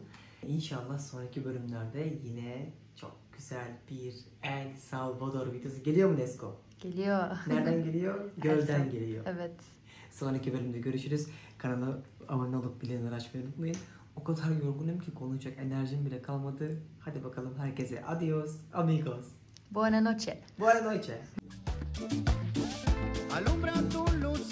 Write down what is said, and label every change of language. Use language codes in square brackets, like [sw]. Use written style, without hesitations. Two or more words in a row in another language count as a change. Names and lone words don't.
[tr] İnşallah sonraki bölümlerde yine çok güzel bir El Salvador videosu geliyor mu Nesko? Geliyor. Nereden geliyor? Gölden geliyor. Evet. Sonraki bölümde görüşürüz. Kanala abone olup bildirimleri açmayı unutmayın. O kadar yorgunum ki konuşacak enerjim bile kalmadı. Hadi bakalım herkese [es] adios amigos. Buena noche. Buenas noches. Alumbra tu luz.